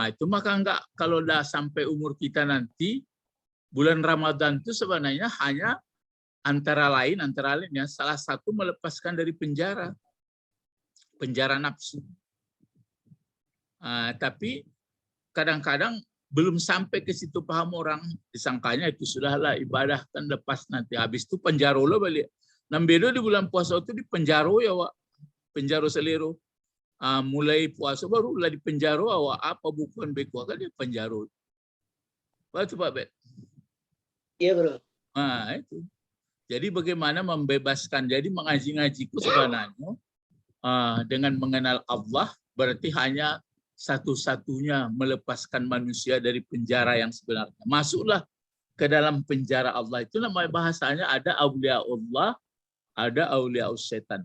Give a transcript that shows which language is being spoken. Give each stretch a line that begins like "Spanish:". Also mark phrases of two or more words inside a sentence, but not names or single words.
Indonesian: Itu maka enggak, kalau dah sampai umur kita nanti, bulan Ramadan itu sebenarnya hanya antara lain ya, salah satu melepaskan dari penjara nafsu. Tapi kadang-kadang belum sampai ke situ paham orang, disangkanya itu sudahlah ibadah kan lepas nanti, habis itu penjaro lo balik.
Minangkabau: Nambedo di bulan puasa itu di penjaro ya, Wak. Penjaro selero. Mulai puasa baru lah di penjaro, awak apa bukan beko kan di penjaro. Pak Pak Bet.
Indonesian: Iya, Bro. Itu. Jadi bagaimana membebaskan, jadi mengaji-ngajiku sebenarnya dengan mengenal Allah berarti hanya satu-satunya melepaskan manusia dari penjara yang sebenarnya. Masuklah ke dalam penjara Allah. Itu namanya bahasanya ada aulia Allah, ada aulia setan.